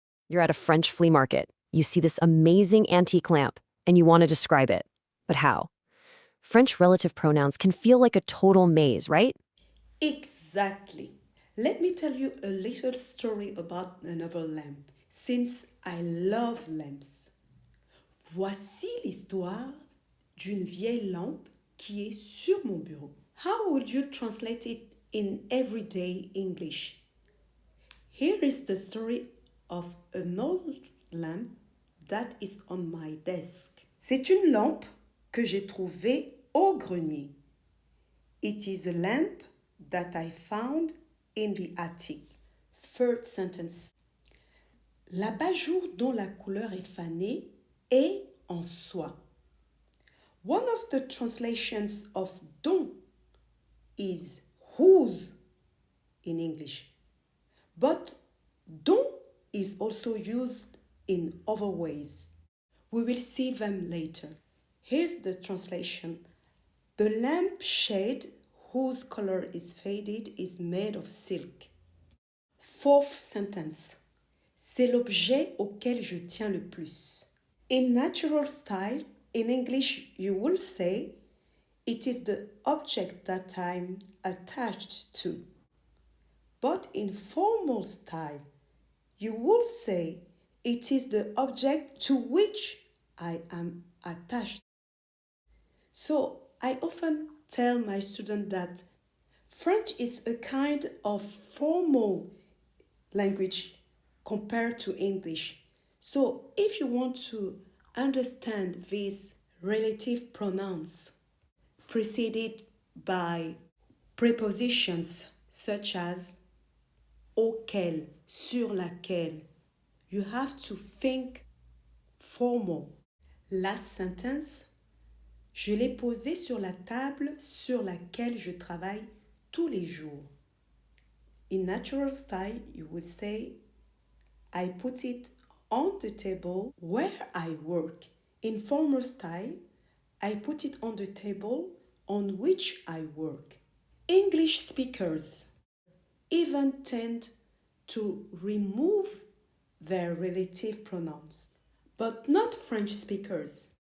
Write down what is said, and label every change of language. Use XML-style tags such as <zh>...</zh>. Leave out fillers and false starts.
<en>You're at a French flea market. You see this amazing antique lamp, and you want to describe it. But how? French relative pronouns can feel like a total maze, right? Exactly. Let me tell you a little story about another lamp, since I love lamps.</en> <fr>Voici l'histoire d'une vieille lampe qui est sur mon bureau.</fr> <en>How would you translate it in everyday English? Here is the story of an old lamp that is on my desk.</en> <fr>C'est une lampe que j'ai trouvée au grenier.</fr> <en>It is a lamp that I found in the attic. Third sentence.</en> <fr>L'abat-jour dont la couleur est fanée est en soie.</fr> <en>One of the translations of dont is whose in English. But dont is also used in other ways. We will see them later. Here's the translation. The lamp shade whose color is faded is made of silk. Fourth sentence.</en> <fr>C'est l'objet auquel je tiens le plus.</fr> <en>In natural style, in English, you will say, it is the object that I'm attached to. But in formal style, you will say, it is the object to which I am attached. So I often tell my students that French is a kind of formal language compared to English. So if you want to understand these relative pronouns preceded by prepositions such as auquel, sur laquelle, you have to think formal. Last sentence.</en> <fr>Je l'ai posé sur la table sur laquelle je travaille tous les jours.</fr> <en>In natural style, you would say, I put it on the table where I work. In formal style, I put it on the table on which I work. English speakers even tend to remove their relative pronouns, but not French speakers.</en>